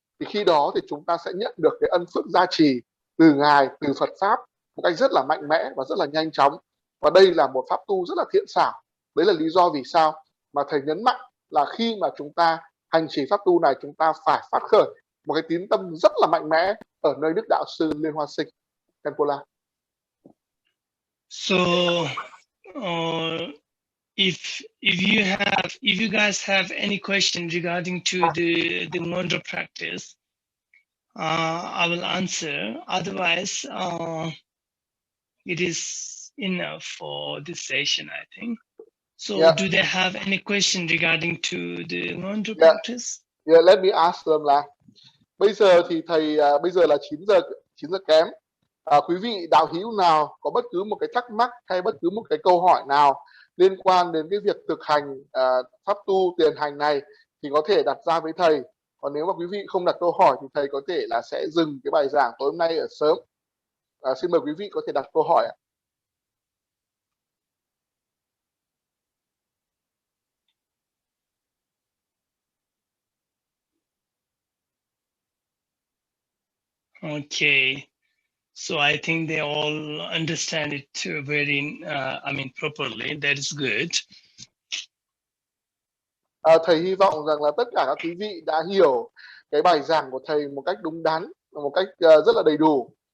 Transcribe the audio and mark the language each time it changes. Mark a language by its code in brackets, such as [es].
[vi] Thì khi đó thì chúng ta sẽ nhận được cái ân phước gia trì từ Ngài, từ Phật Pháp một cách rất là mạnh mẽ và rất là nhanh chóng. Và đây là một pháp tu rất là thiện xảo. Đấy là lý do vì sao mà Thầy nhấn mạnh là khi mà chúng ta hành trì pháp tu này, chúng ta phải phát khởi một cái tín tâm rất là mạnh mẽ ở nơi Đức Đạo Sư Liên Hoa Sinh. Khenpo. [en] So if you guys have any question regarding to the Ngondro practice, I will answer. Otherwise, it is enough for this session, I think. So, do they have any question regarding to the Ngondro practice? Yeah, let me ask them [vi] là bây giờ thì thầy bây giờ là 9 giờ kém. Quý vị đạo hữu nào có bất cứ một cái thắc mắc hay bất cứ một cái câu hỏi nào liên quan đến cái việc thực hành pháp tu tiền hành này thì có thể đặt ra với thầy. Còn nếu mà quý vị không đặt câu hỏi thì thầy có thể là sẽ dừng cái bài giảng tối hôm nay ở sớm. Xin mời quý vị có thể đặt câu hỏi ạ. [en] Okay, so I think they all understand it very, properly. That is good. [vi] Thầy hy vọng rằng là tất cả các quý vị đã hiểu cái bài giảng của thầy một cách đúng đắn, một cách rất là đầy đủ.